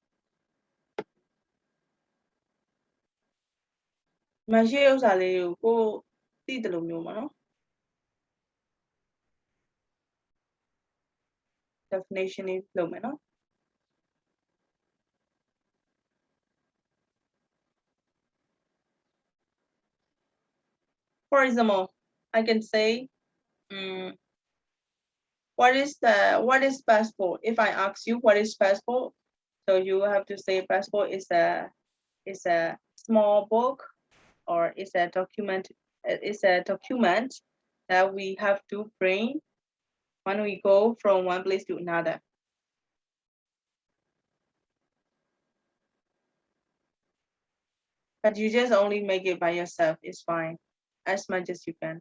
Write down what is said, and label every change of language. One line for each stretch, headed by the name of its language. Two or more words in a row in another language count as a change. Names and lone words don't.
Burmese: မရှိဥစ္စာလေးကိုသိတယ်လို့မျိုးပါနော် definition လေးလုပ်မယ်နော်
English: For example, I can say what is passport? If I ask you what is passport, so you have to say passport is a small book or is a document. It's a document that we have to bring when we go from one place to another. But you just only make it by yourself. It's fine, as much as you can.